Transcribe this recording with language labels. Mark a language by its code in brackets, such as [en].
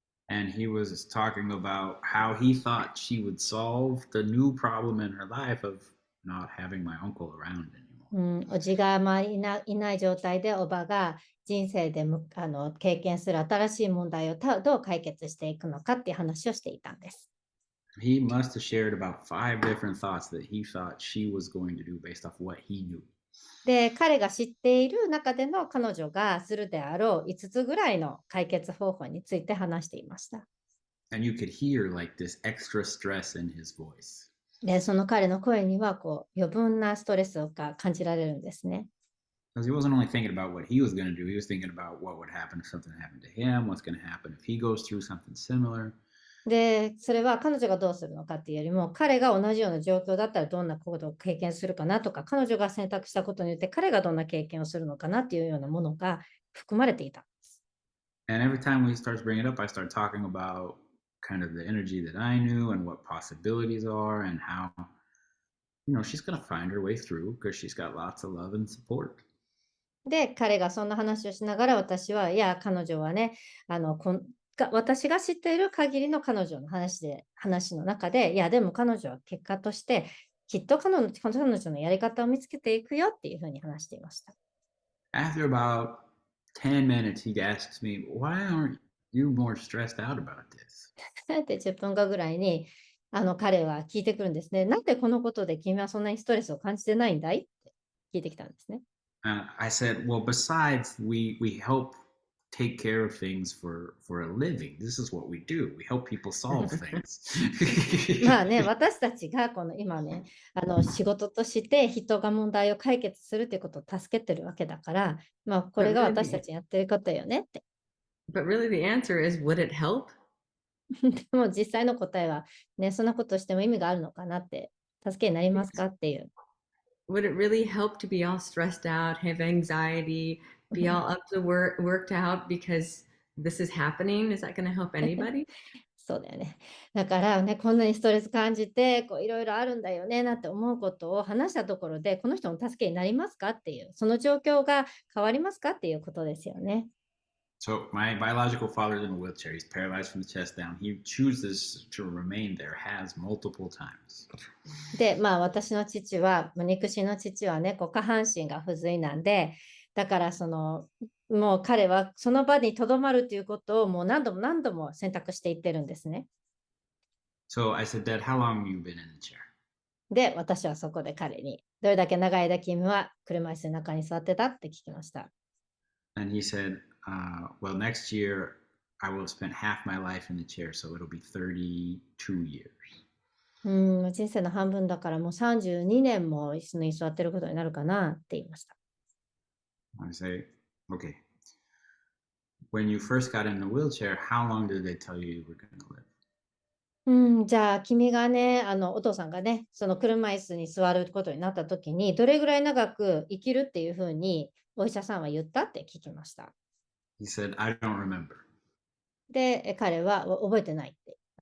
[en] And he was talking about how he thought she would solve the new problem in her life of not having my uncle around anymore. [ja] おじがいない状態で、おばが人生で経験する新しい問題をどう解決していくのかっていう話をしていたんです。 [en] He must have shared about 5 different thoughts that he thought she was going to do based off what he knew. [ja] で、彼が知っている中での彼女がするであろう5つぐらいの解決方法について話していました。 [en] And you could hear like this extra stress in his voice. [ja] で、その彼の声には余分なストレスが感じられるんですね。 [en] Because he wasn't only thinking about what he was going to do, he was thinking about what would happen if something happened to him, what's going to happen if he goes through something similar. [ja] で、それは彼女がどうするのかっていうよりも、彼が同じような状況だったらどんなことを経験するかなとか、彼女が選択したことによって彼がどんな経験をするのかなっていうようなものが含まれていたんです。 [en] And every time he starts bringing it up, I start talking about kind of the energy that I knew and what possibilities are and how, she's going to find her way through because she's got lots of love and support. [ja] で、彼がそんな話をしながら私は、いや、彼女はね、私が知っている限りの彼女の話の中で、いや、でも彼女は結果として、きっと彼女のやり方を見つけていくよっていうふうに話していました。 [en] After about 10 minutes, he asks me, "Why aren't you more stressed out about this?" [ja] で、10分後ぐらいに、彼は聞いてくるんですね。なんでこのことで君はそんなにストレスを感じてないんだいって聞いてきたんですね。 [en] I said, "Well, besides, we help take care of things for a living. This is what we do. We help people solve things." [ja] まあね、私たちが今ね、仕事として人が問題を解決するということを助けてるわけだから、まあ、これが私たちやってることよねって。 [en] But really the answer is, would it help? [ja] でも実際の答えは、ね、そんなことしても意味があるのかなって、助けになりますかっていう。 [en] Would it really help to be all stressed out, have anxiety, be all up to worked out because this is happening? Is that going to help anybody? [ja] そうだよね。だからね、こんなにストレス感じて、いろいろあるんだよね、なんて思うことを話したところで、この人の助けになりますかっていう、その状況が変わりますかっていうことですよね。 [en] So my biological father's in a wheelchair. He's paralyzed from the chest down. He chooses to remain there, has multiple times. [ja] で、まあ私の父は、肉親の父はね、下半身が不随なんで、だからもう彼はその場にとどまるということをもう何度も何度も選択していってるんですね。 [en] So I said, "Dad, how long have you been in the chair?" [ja] で、私はそこで彼に、どれだけ長い間君は車椅子の中に座ってたって聞きました。 [en] And he said, "Well, next year I will have spent half my life in the chair, so it'll be 32 years." [ja] 人生の半分だからもう32年も椅子に座ってることになるかなって言いました。 [en] I say, "Okay. When you first got in the wheelchair, how long did they tell you you were going to live?" [ja] じゃあ君がね、お父さんがね、その車椅子に座ることになった時に、どれぐらい長く生きるっていうふうにお医者さんは言ったって聞きました。 [en] He said, "I don't remember." [ja] で、彼は覚えてないって。